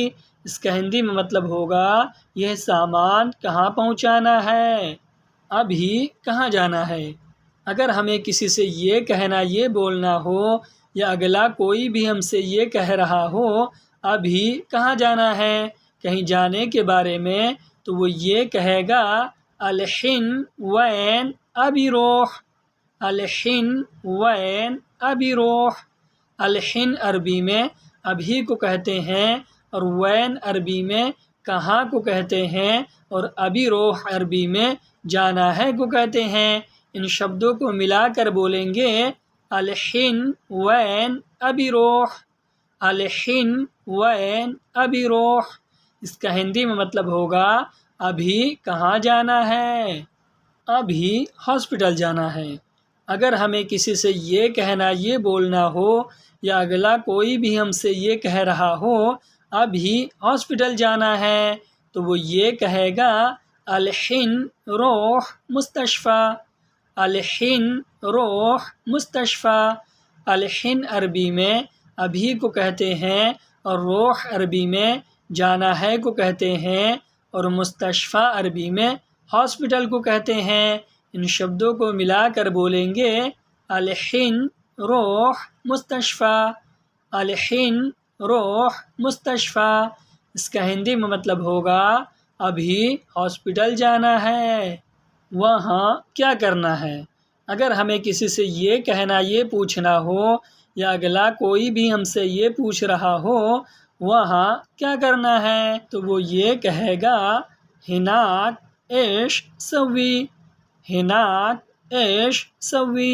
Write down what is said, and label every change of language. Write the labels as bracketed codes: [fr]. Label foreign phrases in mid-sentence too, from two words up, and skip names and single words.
[ur] اس کا ہندی میں مطلب ہوگا یہ سامان کہاں پہنچانا ہے، ابھی کہاں جانا ہے۔ اگر ہمیں کسی سے یہ کہنا یہ بولنا ہو، یا اگلا کوئی بھی ہم سے یہ کہہ رہا ہو ابھی کہاں جانا ہے، کہیں جانے کے بارے میں، تو وہ یہ کہے گا [ar] الحن وین ابی روح۔ الحن وین ابی روح۔ [ur] الحن عربی میں ابھی کو کہتے ہیں، اور وین عربی میں کہاں کو کہتے ہیں، اور [ar] ابی روح [ur] عربی میں جانا ہے کو کہتے ہیں۔ ان شبدوں کو ملا کر بولیں گے [ar] الحن وین ابی روح، الحن وین ابی روح۔ [ur] اس کا ہندی میں مطلب ہوگا ابھی کہاں جانا ہے، ابھی ہاسپٹل جانا ہے۔ اگر ہمیں کسی سے یہ کہنا، یہ بولنا ہو، یا اگلا کوئی بھی ہم سے یہ کہہ رہا ہو ابھی ہاسپٹل جانا ہے، تو وہ یہ کہے گا [ar] الحن روح مستشفیٰ، الحن روح مستشفیٰ۔ [ur] الحن عربی میں ابھی کو کہتے ہیں، اور روح عربی میں جانا ہے کو کہتے ہیں، اور مستشفیٰ عربی میں ہاسپٹل کو کہتے ہیں۔ ان شبدوں کو ملا کر بولیں گے [ar] الحن روح مستشفیٰ، الحن روح مستشفیٰ۔ [ur] اس کا ہندی میں مطلب ہوگا ابھی ہاسپٹل جانا ہے، وہاں کیا کرنا ہے۔ اگر ہمیں کسی سے یہ کہنا، یہ پوچھنا ہو، یا اگلا کوئی بھی ہم سے یہ پوچھ رہا ہو وہاں کیا کرنا ہے، تو وہ یہ کہے گا [ar] ہناک ایش سوی، ہناک ایش سوی۔